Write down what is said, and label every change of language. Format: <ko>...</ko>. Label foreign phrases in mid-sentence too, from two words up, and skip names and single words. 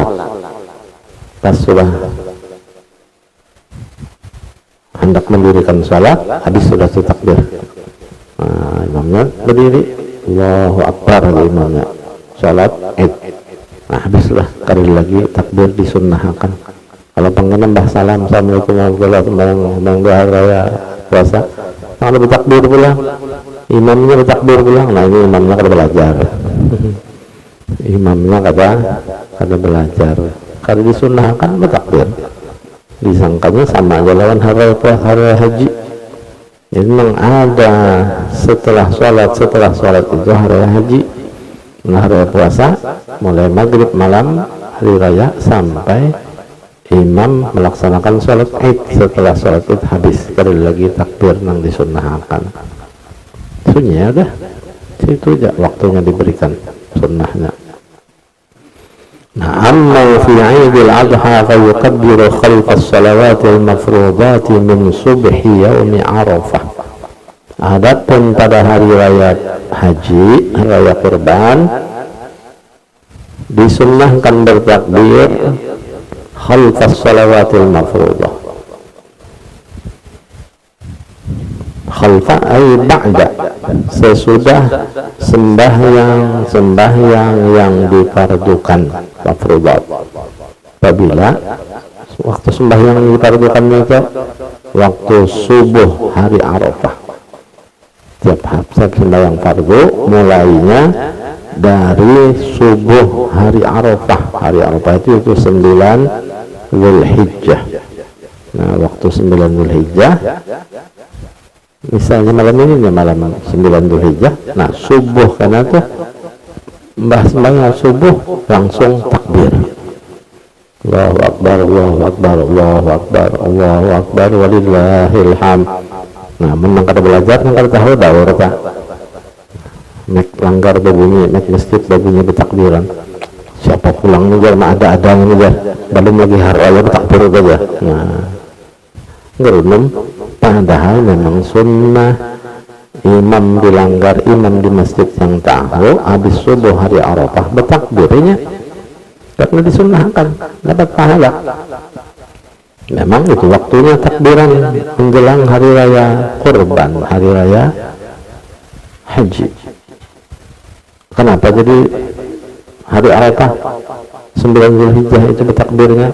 <id>Pas sudah hendak mendirikan sholat, habis sudah takbir, imamnya berdiri,</id> <ar>الله أكبر,</ar> <id>imamnya sholat id. Nah, habis sudah kali lagi takbir disunnahkan. Kalau pengen nambah salam,</id> <ar>السلام عليكم ورحمة الله وبركاته,</ar> <bjn>hari raya puasa, kalau bertakbir pulang, imamnya bertakbir pulang. Nah, ini imamnya kada belajar. Imamnya kada belajar, kada disunnahkan bertakbir, disangkanya sama aja lawan hari haji.</bjn> <id>Jadi memang ada setelah sholat itu hari haji. Nah, hari puasa mulai maghrib malam hari raya sampai imam melaksanakan sholat id. Setelah sholat id habis sekali lagi takbir yang disunnahkan. Sunnahnya udah situ aja waktunya diberikan sunnahnya. Nah,</id> <ar>أما في عيد الأضحى فيكبر خلف الصلوات المفروضات من صبح يوم عرفة.</ar> <id>Adapun pada hari raya haji, hari raya kurban, disunnahkan bertakbir</id> <ar>خلف الصلوات المفروضة. خلف أي بعد,</ar> <id>sesudah sembahyang yang difardukan, mafruḍat. Apabila waktu sembahyang yang difardukan itu waktu subuh hari Arafah. Tiap sembahyang fardu mulainya dari subuh hari Arafah. Hari Arafah itu 9 Dzulhijjah. Nah, waktu 9 Dzulhijjah, misalnya malam ini ya malam 9 Dzulhijjah, nah subuh karena tuh sembahyang subuh langsung takbir,</id> <ar>الله أكبر، الله أكبر، الله أكبر، الله أكبر، ولله الحمد.</ar> <bjn>Nah, menang kada belajar, nang kada tahu daur ta mek langgar babunyi, mek masjid babunyi bertakbiran, siapa pulang nih jar, ada nih jar, belum lagi hari raya bertakbir aja.</bjn> <id>Nah, ngerunum. Padahal memang sunnah imam dilanggar, imam di masjid yang tahu habis subuh hari Arafah bertakbirnya karena disunnahkan, dapat pahala. Memang itu waktunya takbiran menjelang hari raya kurban, hari raya haji. Kenapa jadi hari Arafah 9 Dzulhijjah itu bertakbirnya?</id>